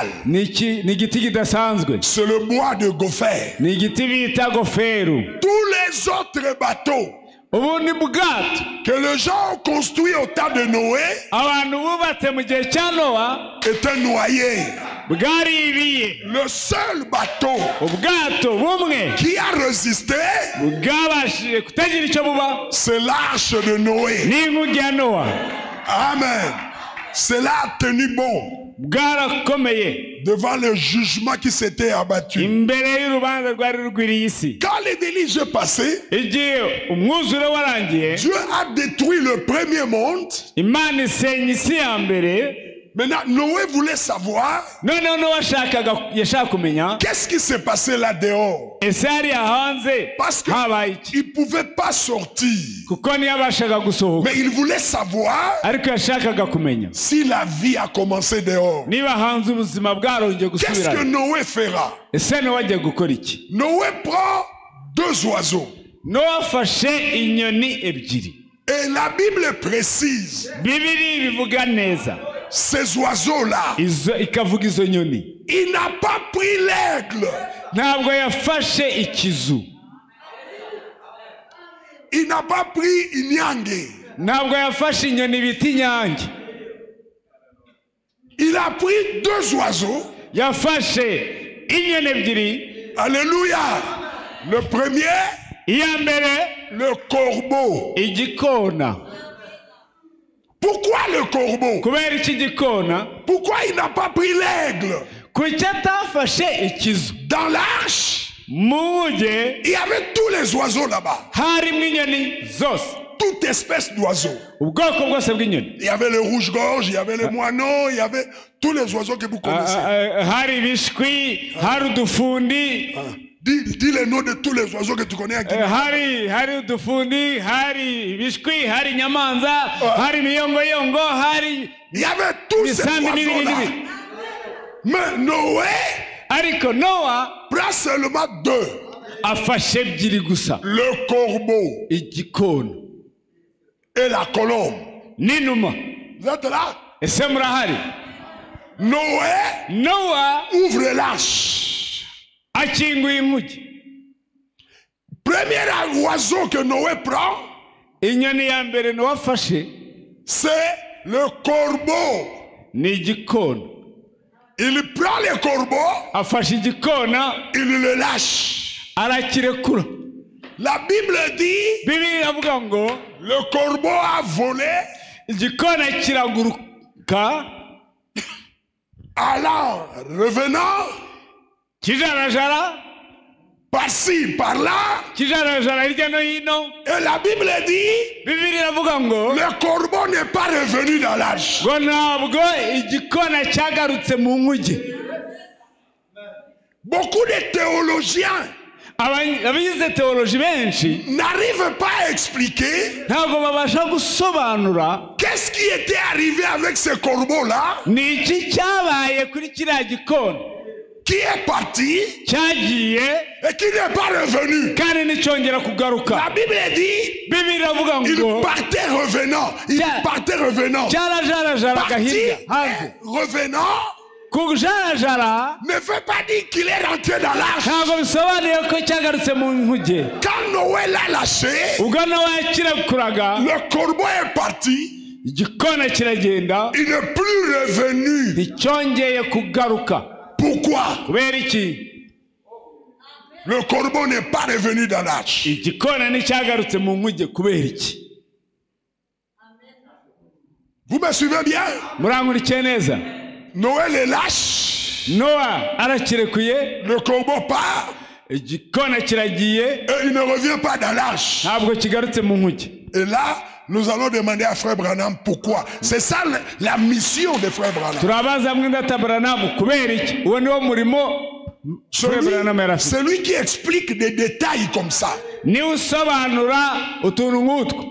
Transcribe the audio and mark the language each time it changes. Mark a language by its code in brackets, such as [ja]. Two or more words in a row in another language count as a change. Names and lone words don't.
[rw] Ni igiti kidasanzwe. [fr] C'est le bois de gopher. [rw] Ni igiti bita goferu. [fr] Tous les autres bateaux [rw] ubundi bwato [fr] que les gens ont construits au temps de Noé [rw] abantu bubatse mu gihe cya Nowa [fr] étaient noyés. [rw] bwaribiye. [fr] Le seul bateau [rw] ubwato bumwe [fr] qui a résisté, [rw] bwabashije kutagira icyo buba, [fr] c'est l'arche de Noé. [rw] ni inkuge ya Nowa. [fr] Amen. Cela a tenu bon [rw] bwarakomeye [fr] devant le jugement qui s'était abattu. [rw] imbere y'urubanza rwari rugwiriye isi. [fr] Quand les déluges est passé, [rw] igihe umwuzure warangiye, [fr] Dieu a détruit le premier monde. [rw] Imana isenya isi ya mbere. [fr] Maintenant, Noé voulait savoir [rw] noneho Nowa yashaka kumenya [fr] qu'est-ce qui s'est passé là dehors. [rw] ese hariya hanze [fr] Parce [rw] habaye iki. [fr] qu'il ne pouvait pas sortir. [rw] kuko ntiyabashaga gusohoka, [fr] Mais il voulait savoir [rw] ariko yashakaga kumenya [fr] si la vie a commencé dehors. [rw] niba hanze ubuzima bwarongeye [fr] Qu'est-ce que [rw] gusubirana. [fr] Noé fera? [rw] ese Nowa agiye gukora iki? [fr] Noé prend 2 oiseaux. [rw] Nowa afashe inyoni ebyiri. [fr] Et la Bible précise, [rw] Bibiri bivuga neza [fr] ces oiseaux-là, [rw] ikavuga izo nyoni. [fr] il n'a pas pris l'aigle. [rw] Ntabwo yafashe ikizu, [fr] Il n'a pas pris inyange. [rw] ntabwo yafashe inyoni bita inyange. [fr] Il a pris 2 oiseaux. [rw] Yafashe inyoni ebyiri. [fr] Alléluia. Le premier, [rw] iya mbere [fr] le corbeau. [rw] igikona. [fr] Pourquoi le corbeau? [rw] kubera iki gikona? [fr] Pourquoi il n'a pas pris l'aigle? [rw] kuki atafashe ikizu? [fr] Dans l'arche, [rw] mu nkuge [fr] il y avait tous les oiseaux là-bas. [rw] harimo inyoni zose, [fr] Toute espèce d'oiseaux. [rw] ubwoko bwose bw'inyoni. [fr] Il y avait le rouge-gorge, il y avait les moineaux, il y avait tous les oiseaux que vous connaissez. [rw] hari ibishwi, hari udufundi, [fr] Dis les noms de tous les oiseaux que tu connais à Guinée. [rw] hari udufundi, hari ibishwi, hari inyamanza, hari imiyongoyongo, hari [fr] Il y avait tous ces [rw] imisambi n'ibindi [fr] oiseaux-là. [rw] n'ibindi. [fr] Mais Noé [rw] Ariko Nowa [fr] prend seulement 2. [rw] afashe ebyiri gusa. [fr] Le corbeau [rw] igikona. [fr] et la colombe. [rw] n'inuma. [fr] Vous êtes là? [rw] Ese murahari? [fr] Noé [rw] Nowa [fr] ouvre l'arche. [rw] akinguye inkuge. [fr] Premier oiseau que Noé prend, [rw] Inyoni ya mbere Nowa afashe [fr] c'est le corbeau. [rw] ni igikona. [fr] Il prend le corbeau, [rw] Afashe igikona [fr] il le lâche. [rw] arakirekura. [fr] La Bible dit, [rw] Bibiliya iravuga ngo [fr] le corbeau a volé, [rw] igikona kiraguruka [fr] allant, revenant, [rw] kijarajara [fr] par-ci, par-là. [rw] kijarajara hirya no hino. [fr] Et la Bible dit, [rw] Bibiliya iravuga ngo [fr] le corbeau n'est pas revenu dans l'arche. [rw] ngo ntabwo igikona cyagarutse mu nkuge. [fr] Beaucoup de théologiens [rw] Abize teoloji benshi [fr] n'arrivent pas à expliquer [rw] ntabwo babasha gusobanura [fr] qu'est-ce qui était arrivé avec ce corbeau-là [rw] ni iki cyabaye kuri kiriya gikona [fr] qui est parti [rw] cyagiye [fr] et qui n'est pas revenu. [rw] kandi nticyongera kugaruka. [fr] La Bible dit, [rw] Bibiliya iravuga [fr] il [rw] ngo [fr] partait revenant, il partait revenant. [rw] cyarajarajaraga [fr] Parti [rw] hirya [fr] et [rw] hanze. [fr] revenant [rw] Kujarajara [fr] ne veut pas dire qu'il est rentré dans l'arche. [rw] ntabwo bisobanuye ko cyagarutse mu nkuge. [fr] Quand Noé l'a lâché, [rw] ubwo nawe yakirekuraga [fr] le corbeau est parti, [rw] igikona kiragenda [fr] il n'est plus revenu. [rw] nticyongeye kugaruka. [fr] Pourquoi? [rw] Kubera iki? [fr] Le corbeau n'est pas revenu dans l'arche. [rw] Igikona nticyagarutse mu nkuge kubera iki? [fr] Vous me suivez bien? [rw] Murankurikiye neza? [fr] Noé le lâche, [rw] Nowa arakirekuye, [fr] le corbeau part [rw] igikona kiragiye, [fr] et il ne revient pas dans l'arche. [rw] ntabwo kigarutse mu nkuge. [fr] Et là, nous allons demander à Frère Branham pourquoi. C'est ça la mission de Frère Branham. [rw] Turabaza mwenda Branham kubera iki? Uwo niwo murimo Frère Branham yarafite. [fr] Celui qui explique des détails comme ça, [rw] Ni usobanura utuntu nk'utwo